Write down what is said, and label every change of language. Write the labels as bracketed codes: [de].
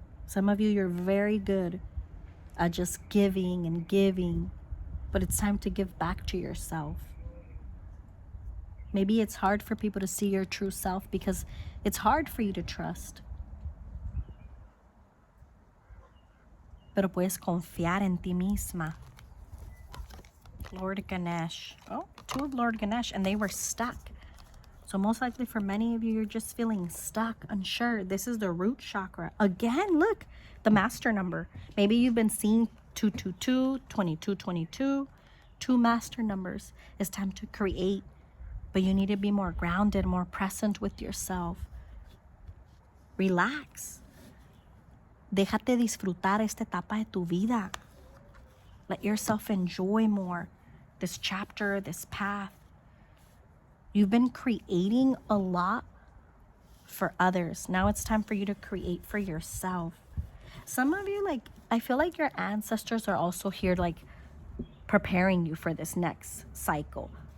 [en] Some of you, you're very good at just giving and giving, but it's time to give back to yourself. Maybe it's hard for people to see your true self because it's hard for you to trust. [es] Pero puedes confiar en ti misma. [en] Lord Ganesh. Oh, 2 of Lord Ganesh, and they were stuck. So most likely for many of you, you're just feeling stuck, unsure. This is the root chakra. Again, look, the master number. Maybe you've been seeing 222, 2222, 2 master numbers. It's time to create, but you need to be more grounded, more present with yourself. Relax. [es] Déjate disfrutar esta etapa de tu vida. [en] Let yourself enjoy more this chapter, this path. You've been creating a lot for others. Now it's time for you to create for yourself. Some of you, like, I feel like your ancestors are also here, like, preparing you for this next cycle.